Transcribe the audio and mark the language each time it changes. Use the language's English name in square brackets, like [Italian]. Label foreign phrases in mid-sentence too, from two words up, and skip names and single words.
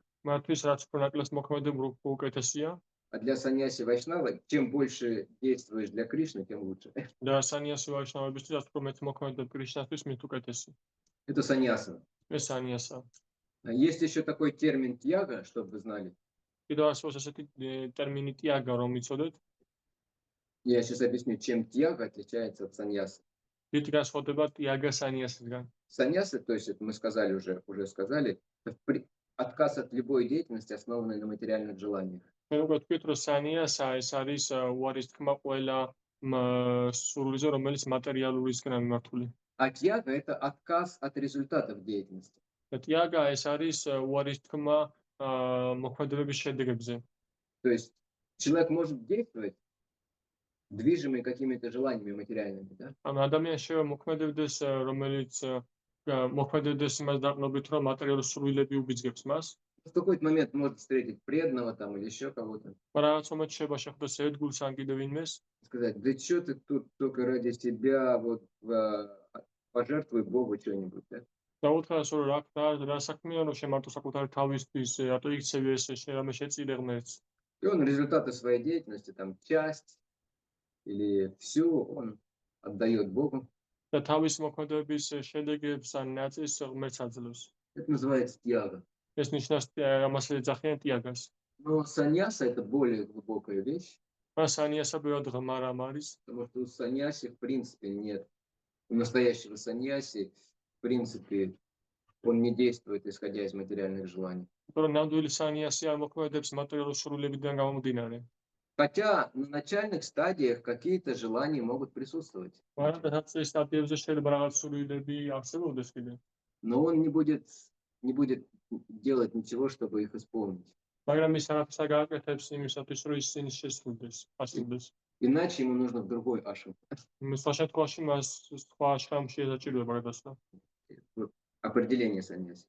[Georgian] მათთვის რაც უფრო ნაკლებს მოქმედება, უფრო უკეთესია. [Russian] А для саньяси вайшнава, чем больше действуешь для Кришны, тем лучше. [Georgian] და სანიასო ვაიშნავებისთვის რაც უფრო მეტ მოქმედებ კრიშნასთვის, მით უკეთესი. [Russian] Это саньяса. [Georgian] ეს სანიასა. [Russian] Есть еще такой термин тьяга, чтобы вы знали. [Georgian] კიდევ არსებობს ესეთი ტერმინი ტიაგა, რომ იცოდეთ. [Russian] Я сейчас объясню, чем тьяга отличается от саньяса. [Georgian] რით განსხვავდება ტიაგა სანიასისგან? [Russian] Саньяса, то есть это мы сказали уже сказали, это отказ от любой деятельности, основанной на материальных желаниях. [Georgian] მე უკვე თქვით, რომ სანიასა ეს არის უარის თქმა ყველა სურვილზე, რომელიც მატერიალურისგანაა მიმართული. [Russian] А тьяга – это отказ от результатов деятельности. [Georgian] ტიაგა ეს არის უარის თქმა მოქმედებების შედეგებზე. [Russian] То есть человек может действовать, движимый какими-то желаниями материальными, да? [Georgian] ანუ ადამიანი შეიძლება მოქმედებდეს, რომელიც მოქმედებდეს იმას დაყრდნობით, რომ მატერიალური სურვილები უბიძგებს მას. [Russian] В какой-то момент может встретить преданного там или еще кого-то. [Georgian] მაგრამ რაღაც მომენტში შეიძლება შეხვდეს ერთგულს ან კიდევ ვინმეს. [Russian] Сказать, да что ты тут только ради себя, вот пожертвуй Богу что-нибудь, да? [Georgian] და უთხრას რომ რა საქმეა, რომ შემარტო საკუთარი თავისთვის, რატო იქცევი ეს რამე შეწირე ღმერთს. [Russian] И он результаты своей деятельности, там, часть или всю он отдает Богу. [Georgian] და თავის მოქმედების შედეგებს ან ნაწილს ღმერთს აძლევს. [Russian] Это называется тьяга. [Georgian] ეს ნიშნავს ამას ეძახიან ტიაგას. [Russian] Но саньяса – это более глубокая вещь, [Georgian] მაგრამ სანიასა ბევრად ღრმა რამ არის, [Russian] потому что у саньяси в принципе нет. У настоящего саньяси, в принципе, он не действует, исходя из материальных желаний. [Georgian] იმიტომ რომ ნამდვილი სანიასი არ მოქმედებს მატერიალურ სურვილებიდან გამომდინარე. [Russian] Хотя на начальных стадиях какие-то желания могут присутствовать, [Georgian] მაგრამ დასაწყის სტადიებზე შეიძლება რაღაც სურვილები არსებობდეს კიდე. [Russian] но он не будет делать ничего, чтобы их исполнить. [Georgian] მაგრამ ის არაფერს არ გააკეთებს იმისათვის, რომ ისინი შესრულდეს. [Russian] Иначе ему нужно в другой ашрам. [Georgian] სხვა შემთხვევაში მას სხვა აშრამში ესაჭიროება გადასვლა. [Russian] Определение саньяси.